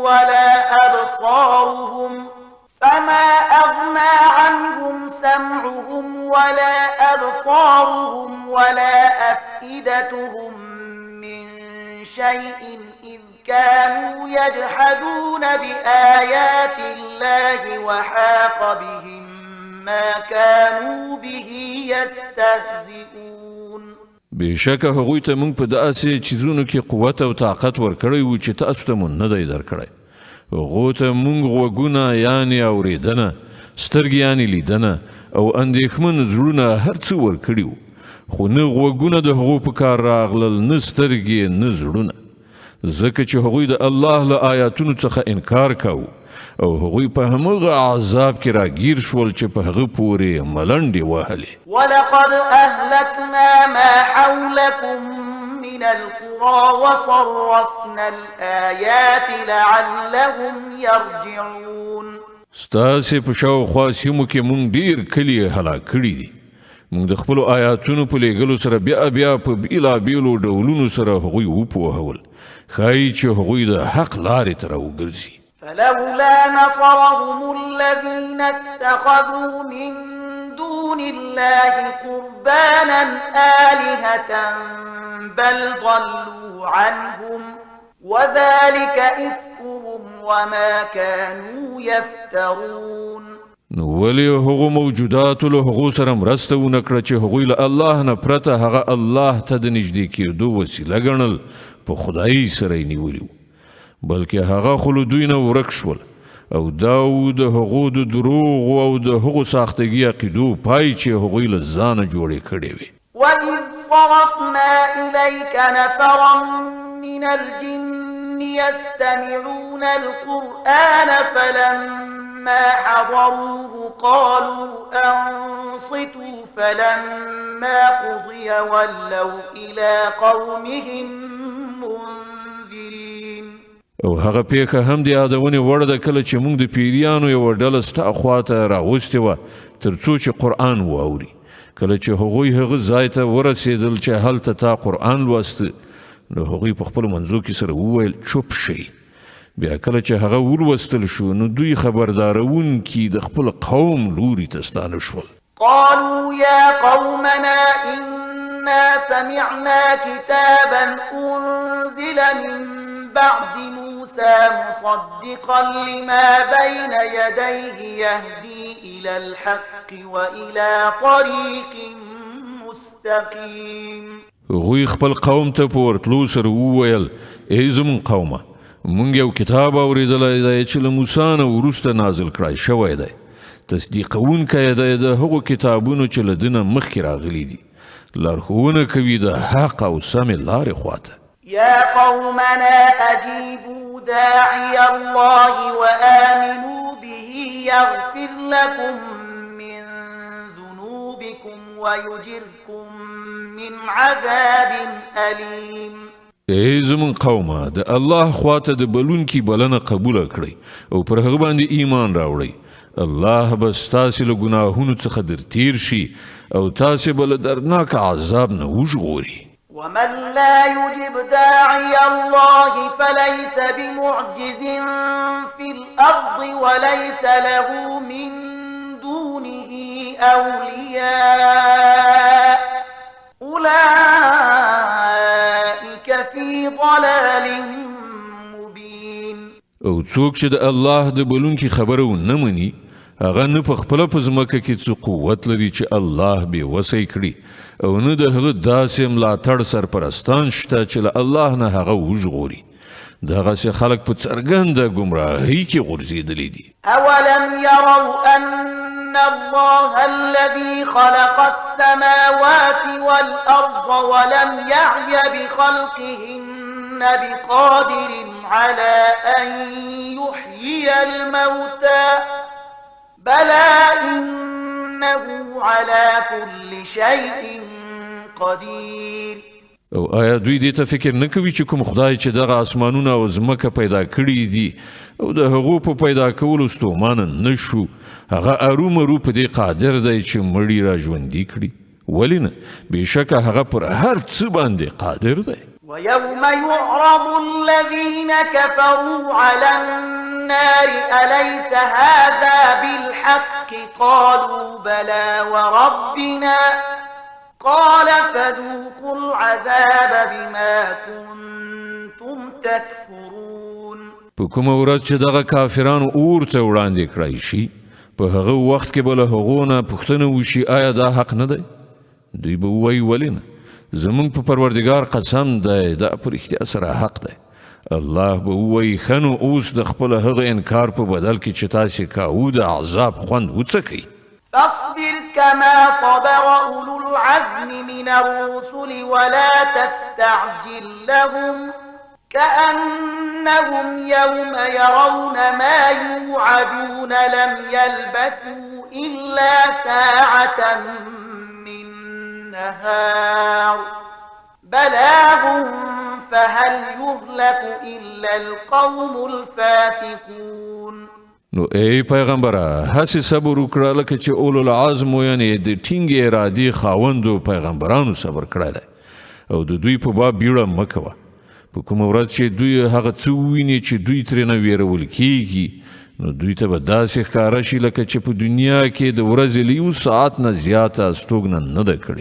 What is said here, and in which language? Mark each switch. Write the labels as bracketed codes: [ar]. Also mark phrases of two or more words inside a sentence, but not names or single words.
[ar] ولا أبصارهم ولا أفئدتهم من شيء إذ كانوا يجحدون بآيات الله وحاق بهم ما كانوا به يستهزئون. [ps] بشک هغوی ته موږ په داسې چیزونو کې قوت او طاقت ورکړی و چې تاسو ته مو نه دی درکړی. هغو ته موږ غوږونه یعنې اورېدنه، سترګې یعنې لیدنه او اندېښمن زړونه هر څه ورکړي وو، خو نه غوږونه د هغو په کار راغلل، نه سترګې نه زړونه، ځکه چې هغوی د الله له آیاتونو څخه انکار کاوه او هغوی په همغه عذاب کې راګیر شول چې په هغه پورې ملنډې وهلې. [ar] ولقد أهلكنا ما حولكم من القرى وصرفنا الآيات لعلهم يرجعون. [ps] ستاسې په شاوخوا سیمو کې مونږ ډیر کلي هلاک کړي دي. مونږ د خپلو آیاتونو په لیږلو سره بیا په بیلابیلو ډولونو سره هغوی وپوهول، ښایي چې هغوی د حق لارې ته راوګرځي. [ar] فلولا نصرهم الذين اتخذوا من دون الله قربانا آلهة بل ضلوا عنهم وذلك إفكهم وما كانوا يفترون. [ps] نو ولی هغو موجوداتو له هغو سره مرسته ونه کړه چې هغوی له الله نه پرته هغه الله ته د نږدې کېدو وسیله ګڼل، په خدایي سره یې نیولي، بلکې هغه خو له دوی نه ورک شول او دا و د هغو د دروغو او د هغو ساختګي عقیدو پای چې هغوی له ځانه جوړې کړې وې. [ar] وَإِذْ صَرَفْنَا إِلَيْكَ نَفَرًا مِنَ الْجِنِّ يَسْتَمِعُونَ الْقُرْآنَ فَلَمَّا حَضَرُوهُ قَالُوا أَنصِتُوا فَلَمَّا قُضِيَ وَلَّوْا إِلَى قَوْمِهِمْ مُنذِرِينَ. [ps] او هغه پیښه هم د یادونې وړ ده کله چې موږ د پیریانو یوه ډله ستا خواته راوستې وه تر څو چې قرآن واوري. کله چې هغوی هغه ځای ته ورسېدل چې هلته تا قرآن لوسته نو هغوی په خپلو منځو کې سره وویل چوپ شئ. بیا کله چې هغه ولوستل شو نو دوی خبردارونکي د خپل قوم لوري ته ستانه شول. [ar] قالوا يا قومنا إنا سمعنا كتابا أنزل من بعد موسى مصدقا لما بين يديه يهدي إلى الحق وإلى طريق مستقيم. [ps] هغوی خپل قوم ته په ورتلو سره وویل ای زموږ قومه، موږ یو کتاب اورېدلی دی چې له موسی نه وروسته نازل کړی شوی دی، تصدیقونکی دی د هغو کتابونو چې له ده نه مخکې راغلي دي، لارښوونه کوي د حق او سمې لارې خواته. [ar] يا قومنا أجيبوا داعي الله وآمنوا به يغفر لكم من ذنوبكم ويجركم من عذاب أليم. [ps] ای زمون قومه، د الله خواته د بلونکي بلنه قبوله کړئ او پر هغه باندې ایمان راوړئ. الله به ستاسې له ګناهونو څخه در تیر شي او تاسې به له دردناک عذاب نه وژغوري. [ar] ومن لا يجب داعي الله فليس بمعجز في الأرض وليس له من دونه أولياء أولئك في ضلال مبين. [ps] او څوک چې د الله د بلونکي خبره ونه مني هغه نه په خپله په ځمکه کې څه قوت لري چې الله بې وسی کړي او نه د هغه داسې ملاتړ سرپرستان شته چې له الله نه هغه وژغوري. دغسې خلک په څرګنده ګمراهۍ کې غورځېدلي دي. [ar] أولم يروا أن الله الذي خلق السماوات والأرض ولم يعي بخلقهن بقادر على أن يحيي الموتى بلى إنه على كل شيء قدير. [ps] او آیا دوی دې ته فکر نه کوي چې کوم خدای چې دغه اسمانونه او ځمکه پیدا کړي دي او د هغو په پیدا کولو ستومانه نه شو هغه ارومرو په دې قادر دی چې مړي را ژوندي کړي؟ ولې نه؟ بېشکه هغه پر هر څه باندې قادر دی. [ar] ويوم يعرض الذين كفروا على النار أليس هذا بالحق قالوا بلى وربنا قال فذوقوا العذاب بما كنتم تكفرون. [ps] په کومه ورځ چې دغه کافرانو اور ته وړاندې کړای شي په هغه وخت کې به له هغو نه پوښتنه وشي آیا دا حق نه دی؟ دوی به ووایي ولې نه؟ زمونږ په پروردګار قسم دی دا په رښتیا سره حق دی. الله به ووایي ښه نو اوس د خپل هغه انکار په بدل کې چې تاسې کاوه د عذاب خوند وڅکئ. [ar] فاصبر كما صبر أولو العزم من الرسل ولا تستعجل لهم كأنهم يوم يرون ما يوعدون لم يلبثوا إلا ساعة من نهار بلاغ فهل يهلك إلا القوم الفاسقون. [ps] نو ای پیغمبره هسې صبر وکړه لکه چې [ar] اولو العزم [ps] یعنې د ټینګې ارادې خاوندو پیغمبرانو صبر کړی دی او د دوی په باب بیړه مه کوه. په کومه ورځ چې دوی هغه څه وویني چې دوی ترېنه ویرول کیږي نو دوی ته به داسې ښکاره شي لکه چې په دنیا کې د ورځې له 1 ساعت نه زیاته استوګنه نه ده کړې.